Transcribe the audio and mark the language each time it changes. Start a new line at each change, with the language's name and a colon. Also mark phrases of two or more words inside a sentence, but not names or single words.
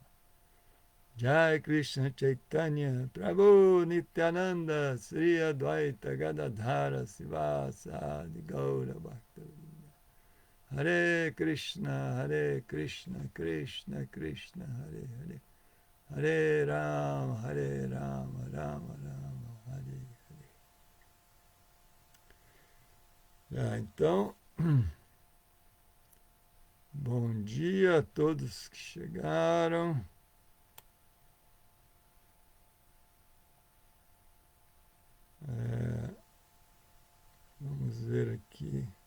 Sanskrit: Jai Krishna Chaitanya Prabhu Nityananda Sri Advaita Gadadhara Sivasadi Gaura Bhaktavinda. Hare Krishna Krishna Krishna Hare Hare Hare Rama Rama Rama Hare.
Portuguese: Então, bom dia a todos que chegaram. Vamos ver aqui.